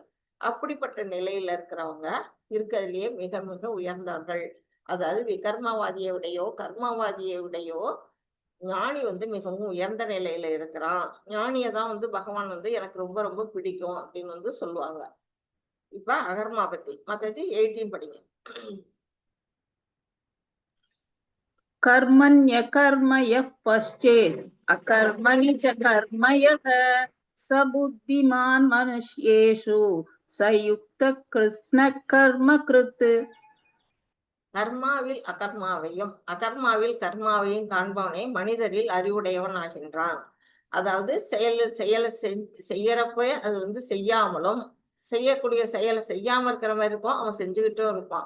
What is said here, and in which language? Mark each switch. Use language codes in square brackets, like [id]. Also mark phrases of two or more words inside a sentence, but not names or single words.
[ta] அப்படிப்பட்ட நிலையில இருக்கிறவங்க இருக்கிறதுலயே மிக மிக உயர்ந்தவர்கள். அதாவது விகர்மவாதியை விடையோ கர்மவாதியை விடையோ ஞானி வந்து மிகவும் உயர்ந்த நிலையில இருக்கிறான். ஞானியை தான் வந்து பகவான் வந்து எனக்கு ரொம்ப ரொம்ப பிடிக்கும் அப்படின்னு வந்து சொல்லுவாங்க. இப்ப அகர்மா பத்தி மாதாஜி 18 படிங்க. [sa] कर्मण्य कर्म यः पश्चेत् अकर्मणि च कर्म यः स बुद्धिमान् मनुष्येषु स युक्तः कृत्स्नः कर्म कृत्. [ta] கர்மாவில் அகர்மாவையும் அகர்மாவில் கர்மாவையும் காண்பவனே மனிதரில் அறிவுடையவன் ஆகின்றான். அதாவது செயலை செய்யறப்ப அது வந்து செய்யாமலும், செய்யக்கூடிய செயலை செய்யாம இருக்கிற மாதிரி இருப்பான், அவன் செஞ்சுக்கிட்டும் இருப்பான்.